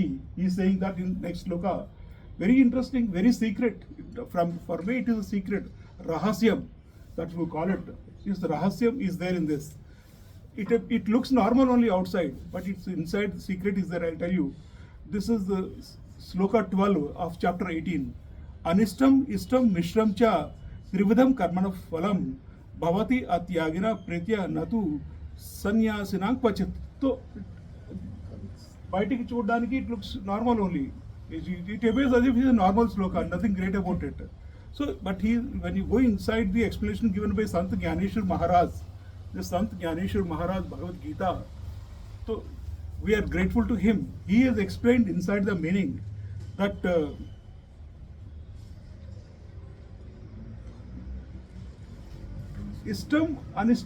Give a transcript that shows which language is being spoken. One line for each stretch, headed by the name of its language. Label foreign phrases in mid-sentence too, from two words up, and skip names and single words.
English: He is saying that in next sloka. Very interesting, very secret. For me, it is a secret. Rahasyam, that we call it. Is the rahasyam is there in this. It looks normal only outside, but it's inside. The secret is there. I'll tell you. This is the sloka 12 of chapter 18.
Sanskrit: अनिष्टम् इष्टम् मिश्रम् च त्रिविधम् कर्मणः फलम् भवति अत्यागिनाम् प्रेत्य न तु संन्यासिनाम् क्वचित्.
English: So
Telugu: బయటికి చూడడానికి
English: it looks normal only. It appears as if it is a normal sloka, nothing great about it. So, but when you go inside the explanation given by Sant Gyaneshwar Maharaj, the Sant Gyaneshwar Maharaj Bhagavad Gita, so we are grateful to him. He has explained inside the meaning that
Sanskrit: इष्टम्, अनिष्टम्, मिश्रम्.